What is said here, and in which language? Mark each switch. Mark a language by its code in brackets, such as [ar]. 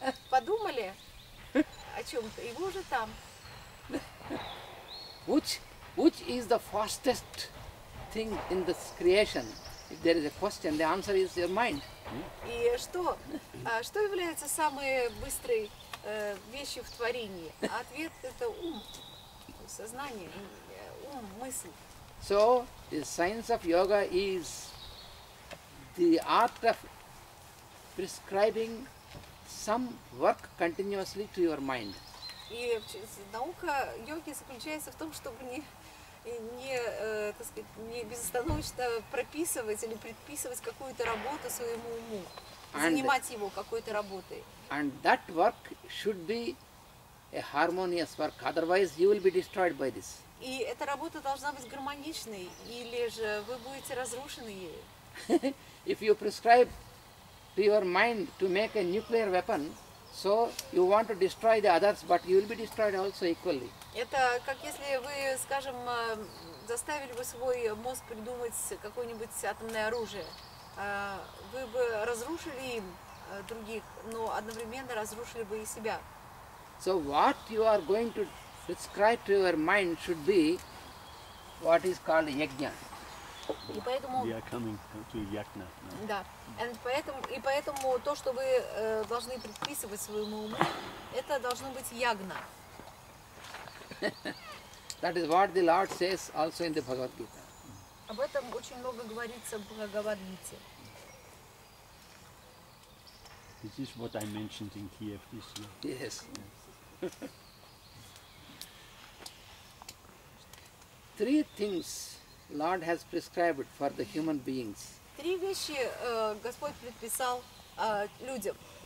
[ru] Подумали о чем-то, и вы уже там. [en] Which is the fastest thing in this creation? If there is a question, the answer is your mind. [ru] И что является самой быстрой вещью в творении? А ответ – это ум, сознание, ум, мысль. [en] So, the science of yoga is the art of prescribing some work continuously to your mind. [ru] И наука йоги заключается в том, чтобы так сказать, не безостановочно прописывать или предписывать какую-то работу своему уму, занимать его какой-то работой. [en] And that work should be a harmonious work, otherwise you will be destroyed by this. [ru] И эта работа должна быть гармоничной, или же вы будете разрушены ею. [en] If you prescribe to your mind to make a nuclear weapon, so you want to destroy the others, but you will be destroyed also equally. [ru] Это как если вы, скажем, заставили бы свой мозг придумать какое-нибудь атомное оружие. Вы бы разрушили им других, но одновременно разрушили бы и себя. [en] So what you are going to prescribe to your mind should be what is called yajna. [ru] И поэтому, [en] We are coming to Yagna now. [ru] да, и поэтому то, что вы должны предписывать своему уму, это должно быть ягна. [en] That is what the Lord says also in the Bhagavad Gita. [ru] Об этом очень много говорится в Бхагавад-гите. [en] This is what I mentioned in Kiev this year. Yes. Three things Lord has prescribed for the human beings. [ru] 3 вещи Господь предписал людям.